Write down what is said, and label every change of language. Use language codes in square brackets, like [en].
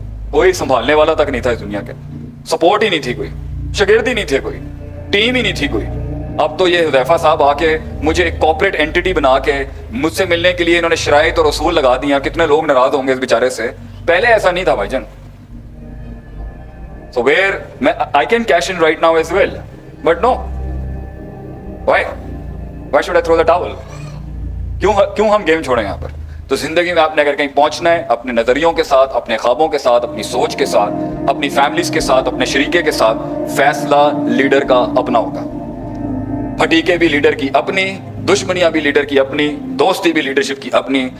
[ur] کوئی سنبھالنے والا تک نہیں تھا اس دنیا کے, سپورٹ ہی نہیں تھی, کوئی شاگرد ہی نہیں تھے, کوئی ٹیم ہی نہیں تھی کوئی. اب تو یہ حذیفہ صاحب آ کے مجھے ایک کارپوریٹ اینٹی بنا کے مجھ سے ملنے کے لیے انہوں نے شرائط اور اصول لگا دیا. کتنے لوگ ناراض ہوں گے اس بیچارے سے. پہلے ایسا نہیں تھا بھائی جان. [en] So where I can cash in right now as well, but no. Why should I throw the towel? [ur] کیوں ہم گیم چھوڑیں یہاں پر؟ تو زندگی میں آپ نے اگر کہیں پہنچنا ہے, اپنے نظریوں کے ساتھ, اپنے خوابوں کے ساتھ, اپنی سوچ کے ساتھ, اپنی فیملیز کے ساتھ, اپنے شریکے کے ساتھ, فیصلہ لیڈر کا اپنا ہوگا. پھٹیکے بھی لیڈر کی اپنی, دشمنیاں بھی لیڈر کی اپنی, دوستی بھی لیڈرشپ کی اپنی.